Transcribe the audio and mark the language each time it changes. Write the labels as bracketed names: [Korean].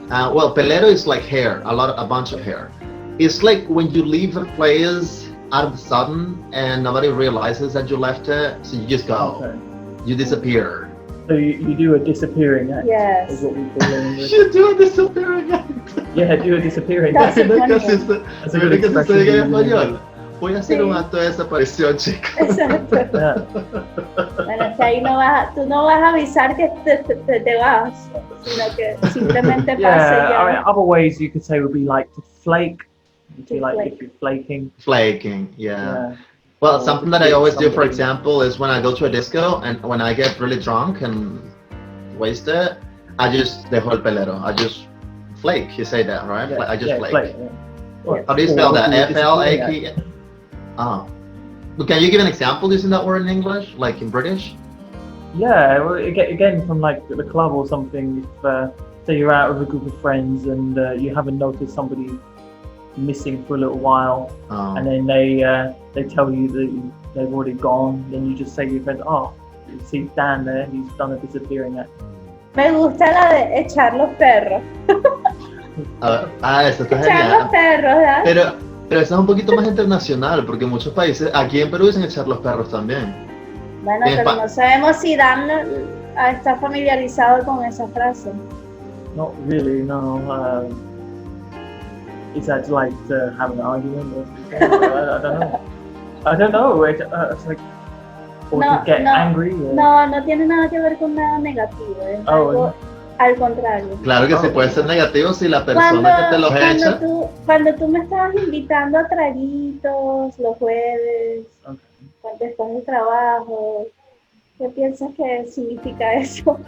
[English] Well, pelero is like hair, a bunch of hair. It's like when you leave a place out of the sudden and nobody realizes that you left it, so you just go. Okay. You disappear. So you do a disappearing act. Yes. Is what we call it in English. You do a disappearing act. Yeah, do a disappearing act. That's a good expression [Spanish] en español. Voy a hacer un acto de desaparición, chicos. Exacto. Bueno, que ahí tú no vas a avisar que te vas, sino que simplemente pase ya. [English] I mean, other ways you could say would be like to flake. If you're flaking. Flaking, yeah. Well, something that I always do, for example, is when I go to a disco and when I get really drunk and wasted, I just [Spanish] dejo el pelero. [English] I just flake. You say that, right? Yeah, I just flake. Yeah. How do you spell that? F-L-A-K? Oh. But can you give an example using that word in English, like in British? Yeah, well, again, from like the club or something, if say you're out with a group of friends and you haven't noticed somebody missing for a little while, and then they tell you that they've already gone, then you just say to your friends, oh, you see Dan there, he's done a disappearing act. [Spanish] Me gusta la de echar los perros. Eso está echar genial. Los perros, ¿verdad? Pero eso es un poquito más internacional, porque en muchos países, aquí en Perú dicen echar los perros también. Bueno, pero no sabemos si Dan está familiarizado con esa frase. [English] Not really, no. Is that like to have an argument or something? I don't know. It's like, or to get angry. Or... [Spanish] No tiene nada que ver con nada negativo. Es algo Al contrario. Claro que sí puede ser negativo si la persona que te los echa. Cuando tú me estabas invitando a traguitos los jueves, cuando después del trabajo, ¿qué piensas que significa eso?